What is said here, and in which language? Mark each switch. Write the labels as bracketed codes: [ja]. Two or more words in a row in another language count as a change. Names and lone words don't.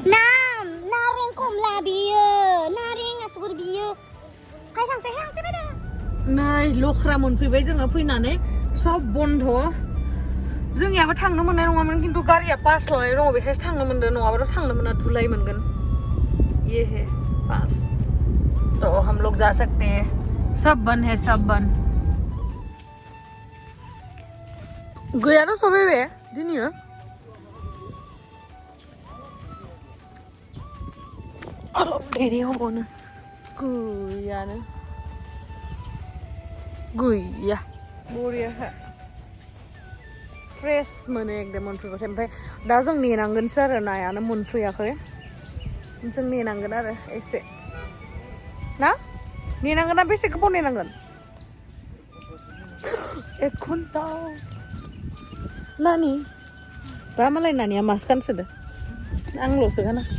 [brx] नारें कमला बियो नारें आसुगुर बियो हाय थांसै बायदो नै लख्रा मोनफैबाय जोङो फैनानै [hi] सब बन्द [brx] जोंनियाबो थांनो मोननाय नङामोन खिन्थु गारिया पास लानाय दङ बेखायसो थांनो मोनदों नङाबाथ' थांनो मोना धुलाय मोनगोन [hi] ये है पास तो हम लोग जा सकते हैं सब बंद है सब बंद [brx] गैयाथ' सबै बे दिनैयो अलप देरि हबावनो गैया बरिया फ्रेश मोनो एकदम मोनफैबाथाय ओमफ्राय दा जों नेनांगोनसो आरो नायानो मोनफैयाखै जों नेनांगोन आरो एसे ना नेनांगोन ना बेसे गोबाव नेनांगोन 1 घन्टा नानि बा मालाय नानिया मास गानसोदो आंल'सो गाना